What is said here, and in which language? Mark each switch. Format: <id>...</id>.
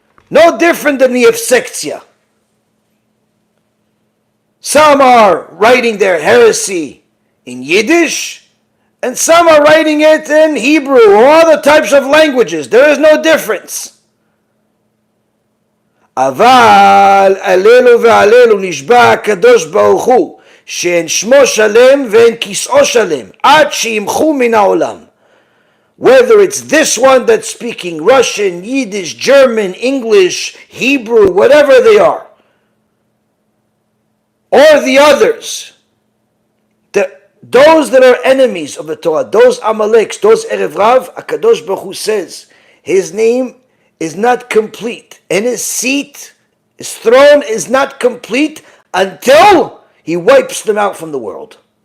<en>No different than the Yevsektia. Some are writing their heresy in Yiddish, and some are writing it in Hebrew or other types of languages. There is no difference.</en> <he>אבל עלינו ועלינו נשבע הקדוש ברוך הוא שאין שמו שלם ואין כיסאו שלם עד שימחו מן העולם.</he> <en>Whether it's this one that's speaking Russian, Yiddish, German, English, Hebrew, whatever they are, or the others, those that are enemies of the Torah, those Amaleks, those Erev Rav, HaKadosh Baruch Hu says, his name is not complete, and his seat, his throne is not complete until he wipes them out from the world.</en>